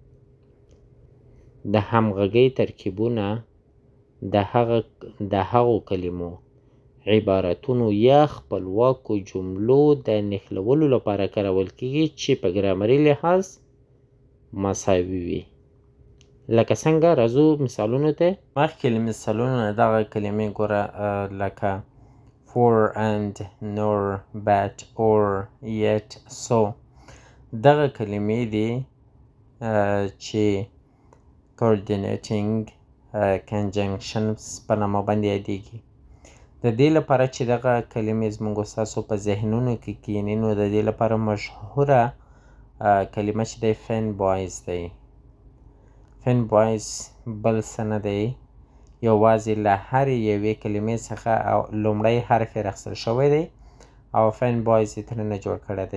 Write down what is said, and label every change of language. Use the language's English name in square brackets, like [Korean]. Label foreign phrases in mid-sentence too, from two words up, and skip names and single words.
[Pashto] د همغږۍ ترکیبونه د هغو کلمو، عبارتونو یا خپلواکو جملو د نښلولو لپاره کارول کیږي چې په ګرامري لحاظ مساوي وي. لکه څنګه؟ راځو مثالونو ته. مخکې له مثالونو نه دغه کلمې ګوره لکه [English] for and nor but or yet so. [Pashto] دغه کلمې دي چې [English] coordinating conjunctions [Pashto] په نامه باندې یادیږي. د دې لپاره چې دغه کلمې زموږ ستاسو په ذهنونو کې کښېني نو د دې لپاره مشهوره کلمه چې دی فین بویز دی. فین بویز بل څه نه دی، یوازې له هرې یوې کلمې څخه لومړی حرف یې راخیستل شوی دی او فین بویز یې ترېنه جوړ کړی دی.